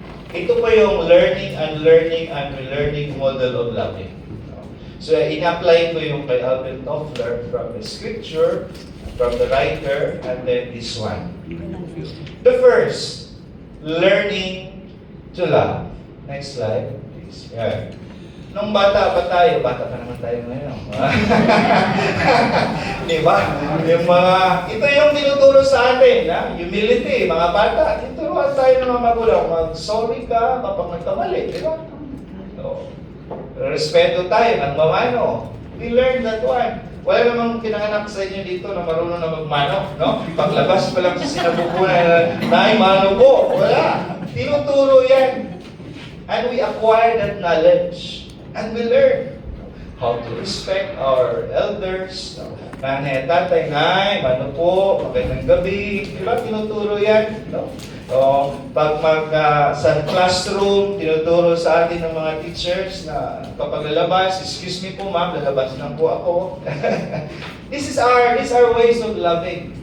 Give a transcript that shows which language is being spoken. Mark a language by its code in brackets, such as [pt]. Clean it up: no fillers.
[en] Ito po yung learning and relearning model of loving. So, in-apply ko yung kay Alvin Toffler from the scripture, from the writer, and then this one. The first, learning to love. Next slide, please. Yan. [tl] Nung bata pa tayo pa naman tayo ngayon. Di ba? Ito yung tinuturo sa atin, ha? Humility, mga bata. Ito, Tinuruan tayo ng mga magulang, mag-sorry ka kapag nagkamali, di ba? So, respeto tayo, nagmamano. [en] We learn that one. [tl] Wala namang pinanganak sa inyo dito na marunong na magmano, no? Paglabas pa lang sa sinabukunan na, mano po. Wala. Tinuturo yan. [en] And we acquire that knowledge. And we learn how to respect our elders. [tl] Nanay at tatay, nay, mano po, magandang gabi. Di ba? Tinuturo yan, no? So, pag sa classroom, tinuturo sa atin ng mga teachers na kapag lalabas, excuse me po ma'am, lalabas lang po ako. [en] These are ways of loving.